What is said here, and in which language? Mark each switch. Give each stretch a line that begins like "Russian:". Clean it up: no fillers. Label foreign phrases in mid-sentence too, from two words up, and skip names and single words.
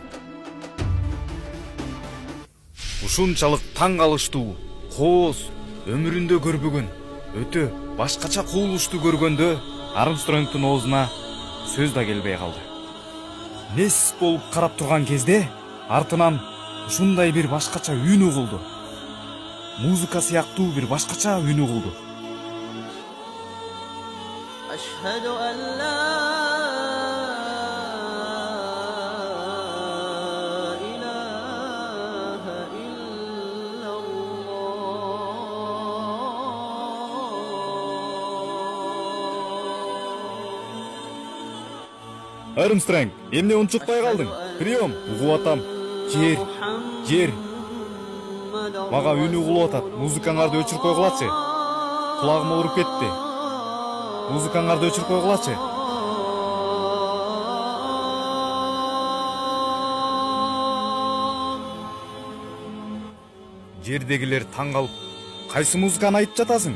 Kyrgyz: Ушунчалык таң калыштуу, кооз, өмүрүндө көрбөгөн, өтө башкача кубулушту көргөндө Армстронгдун оозуна сөз да келбей калды. Нес болуп карап турган кезде артынан ушундай бир башкача үн угулду. Музыка сыяктуу бир башкача үн угулду.
Arabic: أشهد أن لا إله إلا الله.
Kyrgyz: Армстронг, эмне унчукпай калдың? Прием, угуп атам. Жер. Мага үн угулуп атат. Музыкаңарды өчүрүп койгулачы. Кулагым ооруп кетти. Музыкаңарды өчүрүп койгулачы. Жердегилер таң калып, кайсы музыканы айтып жатасың?